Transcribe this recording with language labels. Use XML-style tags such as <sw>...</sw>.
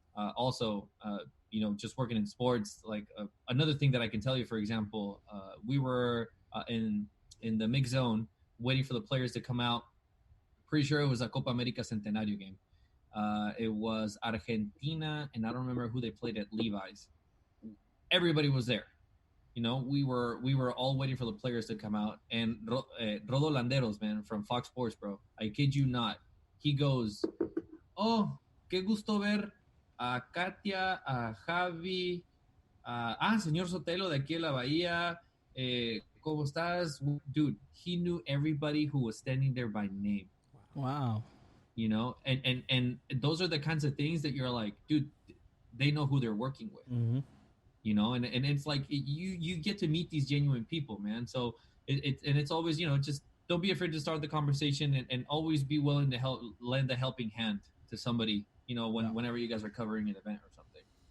<en>Also, just working in sports. Like another thing that I can tell you, for example, we were in the mix zone waiting for the players to come out. Pretty sure it was a Copa America Centenario game. It was Argentina, and I don't remember who they played at Levi's. Everybody was there. You know, we were all waiting for the players to come out. And Rodo Landeros, man, from Fox Sports, bro. I kid you not. He goes,</en> <es>"Oh, qué gusto ver a Katia, a Javi, señor Sotelo de aquí a la Bahía. ¿Cómo estás?"</es> <en>Dude, he knew everybody who was standing there by name. Wow. You know, and those are the kinds of things that you're like, dude, they know who they're working with. Mm-hmm. You know, and it's like you get to meet these genuine people, man. So it's always, just don't be afraid to start the conversation and always be willing to lend a helping hand to somebody, whenever you guys are covering an event or something.</en>